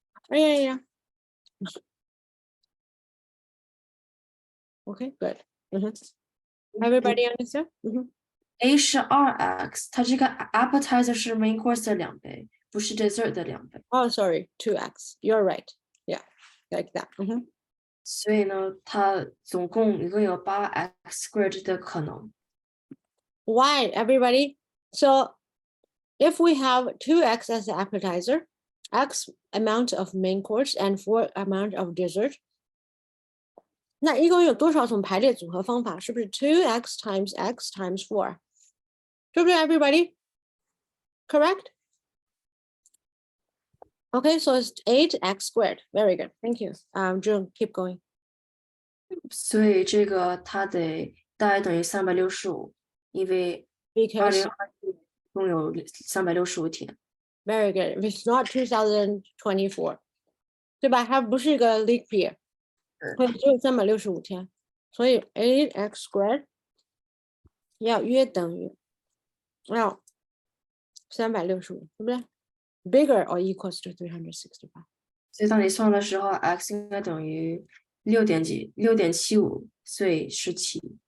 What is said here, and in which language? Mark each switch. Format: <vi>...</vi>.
<en>哎呀呀，OK，good，Everybody understand？</en> <zh>A 是2x，它这个 appetizer 是 main course 的2倍，不是 dessert 的2倍，</zh> <en>Oh, sorry, 2x. You're right. Yeah, like that.</en> <zh>所以呢，它总共一共有8x squared 的可能。</zh> <en>Why, everybody? So if we have 2x as the appetizer, x amount of main course and 4 amount of dessert,</en> <zh>那一共有多少种排列组合方法？是不是 2x times x times 4？对不对 everybody?</zh> <en>Correct? Okay, so it's 8x squared. Very good. Thank you. June, keep going.</en> <zh>所以这个它得大概等于365，因为</zh> <en>Because</en> <zh>2024共有365天。</zh> <en>very good. If it's not 2024,</en> <zh>对吧？它不是一个 leap year，所以只有365天，所以 8x squared 要约等于要365，对不对 ？</zh> <en>Bigger or equals to 365。</en> <zh>所以当你算的时候 ，x 应该等于6.75，所以17。</zh>